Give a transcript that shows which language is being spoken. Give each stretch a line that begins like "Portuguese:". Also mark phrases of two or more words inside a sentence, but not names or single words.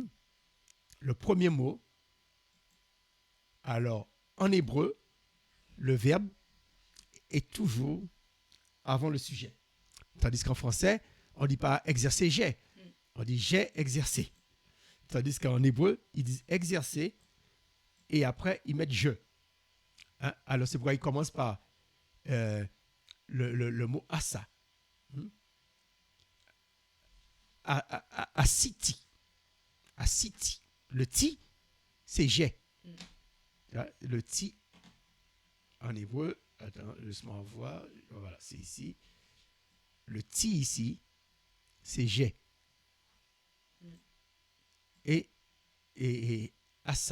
French: Le premier mot, alors, en hébreu, le verbe est toujours avant le sujet. Tandis qu'en français, on ne dit pas exercer, j'ai. On dit j'ai exercé. Tandis qu'en hébreu, ils disent exercer et après, ils mettent je. Hein? Alors, c'est pourquoi ils commencent par le mot asa. Asiti. Asiti. Le ti, c'est j'ai. Le ti, en hébreu, attends, laisse-moi voir. Voilà, c'est ici. Le ti ici, c'est j'ai. Et asa.